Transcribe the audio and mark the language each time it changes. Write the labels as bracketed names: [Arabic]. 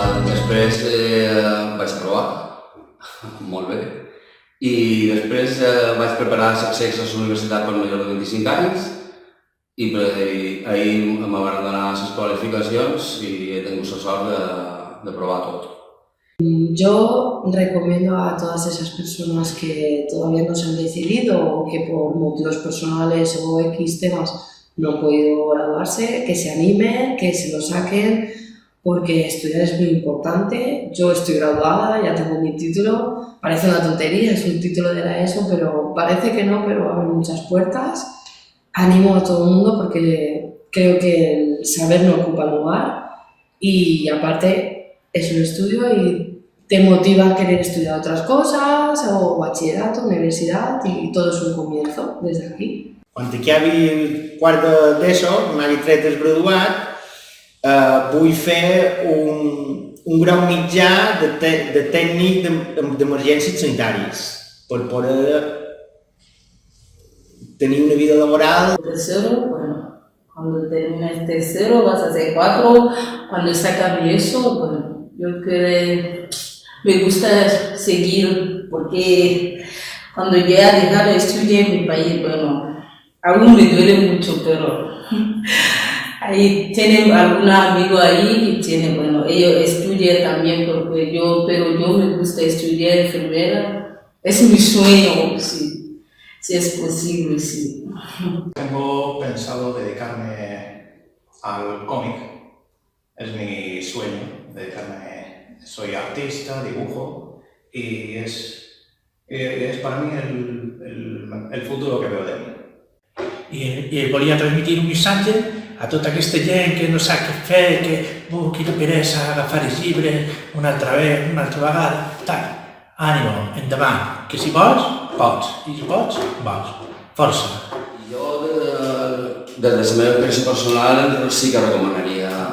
[Catalan] Després vaig provar, molt bé. I després vaig preparar l'accés a la universitat per major de 25 anys i ahir em van donar les qualificacions i he tingut la sort de provar tot. [Spanish] Yo recomiendo a todas esas personas que todavía no se han decidido o que por motivos personales o X temas no han podido graduarse, que se animen, que se lo saquen, porque estudiar es muy importante. Yo estoy graduada, ya tengo mi título, parece una tontería, es un título de la ESO, pero parece que no, pero abre muchas puertas. Animo a todo el mundo porque creo que el saber no ocupa lugar y aparte es un estudio y te motiva a querer estudiar otras cosas, o bachillerato, universidad, y todo es un comienzo desde aquí. Quan acabi quart d'ESO, m'hagi tret el graduat, vull fer un grau mitjà de tècnic d'emergències sanitàries per poder tenir una vida laboral. Tercero, bueno, cuando termines tercero vas a hacer 4, cuando se acabe eso, bueno, yo creo me gusta seguir porque cuando ya he dejado de estudiar en mi país, bueno, aún me duele mucho, pero ahí tienen algún amigo ahí que tiene, bueno, ellos estudian también, pero yo me gusta estudiar enfermera, es mi sueño, sí, si es posible, sí. Tengo pensado dedicarme al cómic, es mi sueño, dedicarme. Soy artista, dibujo y es para mí el futuro que veo de mí. [Catalan] I volia transmitir un missatge a tota aquesta gent que no sap què fer, que quina peresa agafar el llibre una altra vegada, tal. Ànimo, endavant, que si vols, pots, i si pots, vols. Força. Jo, des de la meva experiència personal, sí que recomanaria